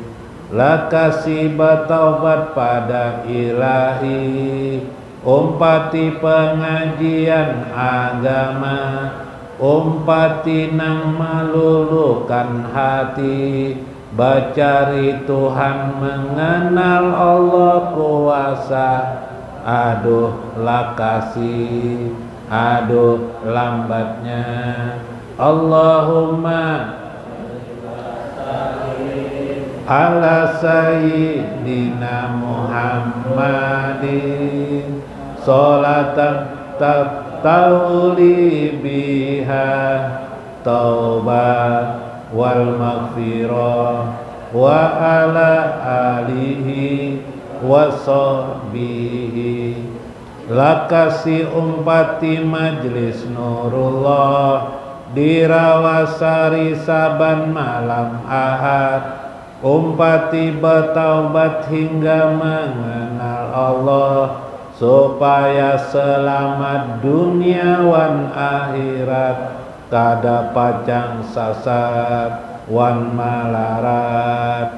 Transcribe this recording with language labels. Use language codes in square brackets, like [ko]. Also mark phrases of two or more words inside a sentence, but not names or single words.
[bjn] Lakasi bertaubat pada ilahi, umpati pengajian agama, umpati nang meluluhkan hati, bacari Tuhan mengenal Allah kuasa. Aduh lakasi, aduh lambatnya. [ar] اللهم على سيدنا محمد صلاة تولي بها توبة والمغفرة وعلى آله وصحبه. [bjn] Lakasi umpati majlis Nurullah di Rawasari saban malam Ahad, umpati bertaubat hingga mengenal Allah, supaya selamat dunia wan akhirat, kada pacang sasat wan malarat.